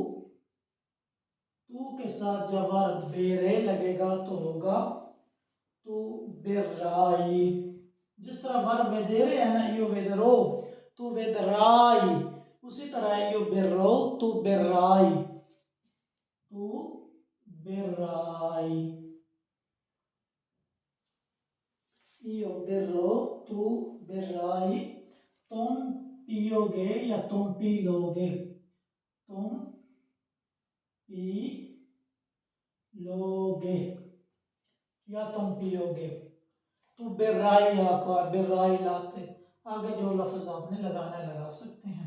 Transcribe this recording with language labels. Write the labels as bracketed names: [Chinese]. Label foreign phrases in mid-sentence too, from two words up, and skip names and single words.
[Hindi] तू के साथ जब वर्ब बेरे लगेगा तो होगा [Italian] tu berrai. [Hindi] जिस तरह वर्ब वेदेरे है ना, [Italian] io vedrò, tu vedrai, [Hindi] उसी तरह [Italian] io berrò, tu berrai. tu berrai. io berrò, tu berrai, [Hindi] तुम पियोगे या तुम पी लोगे। तुम पी लोगे या तुम पियोगे। [Italian] tu berrai acqua, berrai latte, [Hindi] आगे जो लफ्ज आपने लगाना लगा सकते हैं।